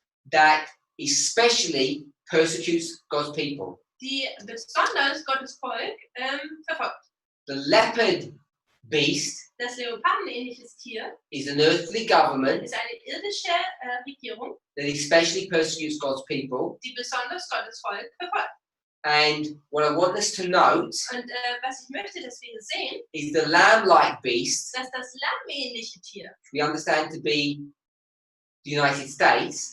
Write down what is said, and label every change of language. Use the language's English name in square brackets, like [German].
[English] that especially persecutes God's people. [German] die besonders Gottes Volk verfolgt. [English] The leopard beast [German] Das Leopardenähnliches Tier [English] is an earthly government [German] ist eine irdische Regierung, [English] that especially persecutes God's people. [German] die besonders Gottes Volk verfolgt. [English] And what I want us to note [German] Und was ich möchte, dass wir hier sehen, [English] is the lamb-like beast, [German] dass das lammähnliche Tier, [English] we understand to be the United States,